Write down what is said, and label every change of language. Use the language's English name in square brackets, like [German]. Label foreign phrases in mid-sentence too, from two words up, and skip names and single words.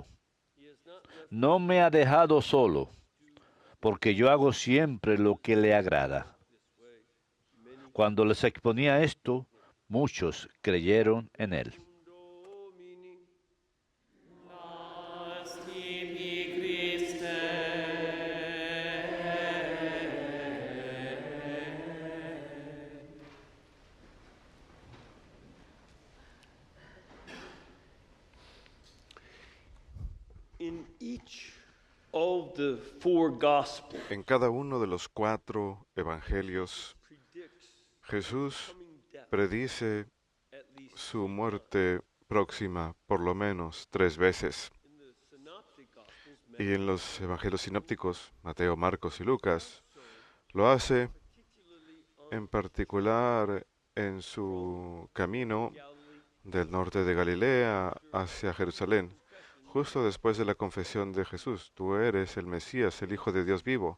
[Spanish] No me ha dejado solo, porque yo hago siempre lo que le agrada. Cuando les exponía esto, muchos creyeron en él. [Latin] Nas tibi Christe. [English] In each of the four Gospels, [Spanish] En cada uno de los 4 evangelios, Jesús predice su muerte próxima por lo menos 3 veces. Y en los evangelios sinópticos, Mateo, Marcos y Lucas, lo hace en particular en su camino del norte de Galilea hacia Jerusalén, justo después de la confesión de Jesús: tú eres el Mesías, el Hijo de Dios vivo.